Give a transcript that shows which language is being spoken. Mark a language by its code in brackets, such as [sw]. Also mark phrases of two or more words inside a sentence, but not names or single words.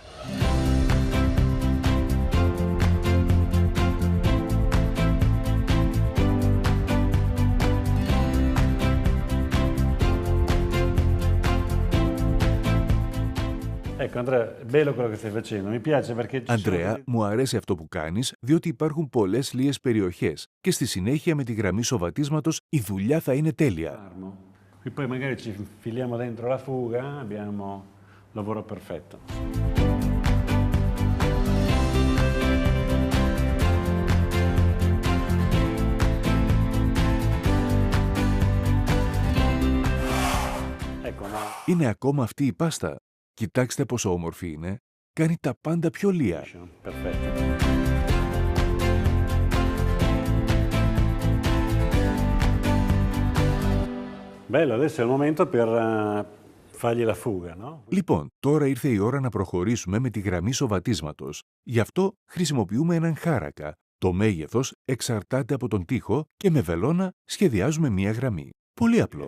[it] Ecco, Andrea, è bello quello che stai facendo. Mi piace perché [el] Αντρέα, μου αρέσει αυτό που κάνεις, διότι υπάρχουν πολλές λίες περιοχές και στη συνέχεια με τη γραμμή σοβατίσματος η δουλειά θα είναι τέλεια. [it] Qui poi magari ci infiliamo dentro la fuga, abbiamo il lavoro perfetto. Ecco, no. [el] Είναι ακόμα αυτή η πάστα. Κοιτάξτε πόσο όμορφη είναι. Κάνει τα πάντα πιο λία. [it] Perfetto. Bello, adesso è il momento per fargli la fuga, no? [el] Λοιπόν, τώρα ήρθε η ώρα να προχωρήσουμε με τη γραμμή σοβατίσματος. Γι' αυτό χρησιμοποιούμε έναν χάρακα. Το μέγεθος εξαρτάται από τον τοίχο και με βελόνα σχεδιάζουμε μία γραμμή. Πολύ απλό.